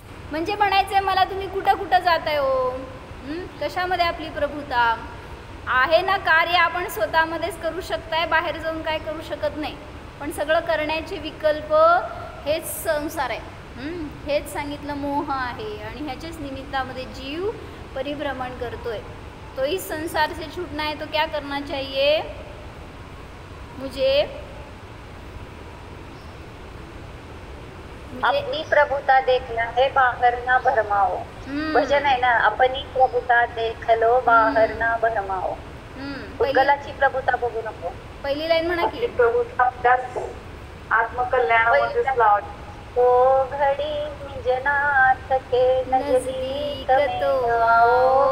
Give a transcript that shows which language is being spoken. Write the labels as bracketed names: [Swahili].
[Marathi] म्हणजे म्हणायचं आहे मला तुम्ही कुठं जाताय हो, कशामध्ये आपली प्रभुता आहे ना. कार्य आपण स्वतःमध्येच करू शकताय, बाहेर जाऊन काय करू शकत नाही. पण सगळं करण्याचे विकल्प हेच संसार आहे. हेच सांगितलं मोह आहे. आणि ह्याच्याच निमित्तामध्ये जीव परिभ्रमण करतोय. [Hindi] तो इस संसार से छूटना है तो क्या करना चाहिए, मुझे अपनी प्रभुता देखना है बाहर ना भरमाओ. [Marathi] भजन आहे ना, [Hindi] अपनी प्रभुता देख लो बाहर ना भरमाओ. [Marathi] उद्गलाची प्रभुता बघू नको. पहिली लाईन म्हणा की प्रभुता त्याच आत्मकल्याणामध्येच लावायची. [Hindi] तो घडी निजनाथ के नजदीक तो आओ.